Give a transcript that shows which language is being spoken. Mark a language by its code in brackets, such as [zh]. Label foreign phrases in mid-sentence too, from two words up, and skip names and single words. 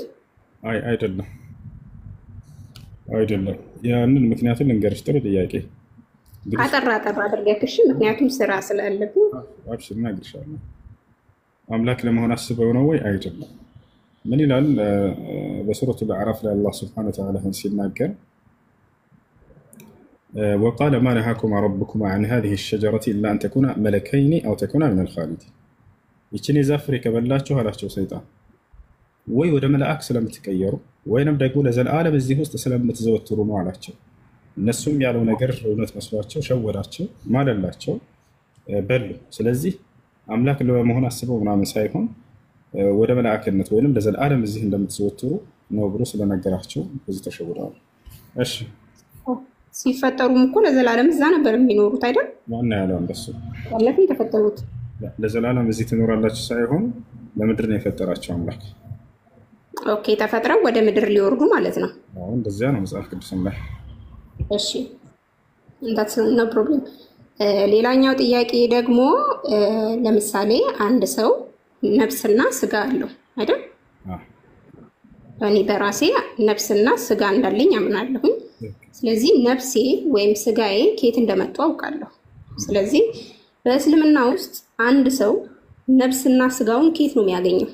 [am] አይደለም። ያንን ምክንያቱን ልንገርሽ። ጥሩ ጥያቄ። አጠራ አድርገሽ ምክንያቱም ስራ ስላለብኝ አብሽር እናግርሻለሁ። አምላክ ለመሆን አስበው ነው ወይ? አይደለም። ምን ይላል በሱረቱ አዕራፍ ላይ አላህ [ar] سبحانه وتعالى ሲናገር وقال ما نهاكما ربكما عن هذه الشجرة إلا أن تكونا ملكين أو تكونا من الخالدين. [am] ይችን የዛፍ ፍሬ ከበላችሁ አላቸው ሰይጣን ወይ ወደ መላእክ ስለምትቀየሩ ወይንም ደግሞ ለዘላለም እዚህ ውስጥ ስለምትዘወትሩ ነው አላቸው። እነሱም ያለው ነገር እውነት መስሏቸው ሸወዳቸው፣ ማለላቸው፣ በሉ። ስለዚህ አምላክ ለመሆን አስበው ምናምን ሳይሆን ወደ መላእክነት ወይንም ለዘላለም እዚህ እንደምትዘወትሩ ነው ብሎ ስለነገራቸው በዚህ ተሸውደዋል። እሺ ሲፈጠሩም እኮ ለዘላለም እዛ ነበር የሚኖሩት አይደል? ማን ያለው እንደሱ? ያለፈው የተፈጠሩት ለዘላለም እዚህ ትኖራላችሁ ሳይሆን ለምድር ነው የፈጠራቸው አምላክ። ኦኬ ተፈጥረው ወደ ምድር ሊወርዱ ማለት ነው። አዎ እንደዚያ ነው መጽሐፍ ቅዱስም ላይ። እሺ [en] that's no problem። [am] ሌላኛው ጥያቄ ደግሞ ለምሳሌ አንድ ሰው ነፍስና ስጋ አለው አይደል? እኔ በራሴ ነፍስና ስጋ እንዳለኝ አምናለሁ። ስለዚህ ነፍሴ ወይም ስጋዬ ከየት እንደመጡ አውቃለሁ። ስለዚህ በእስልምና ውስጥ አንድ ሰው ነፍስና ስጋውን ከየት ነው የሚያገኘው?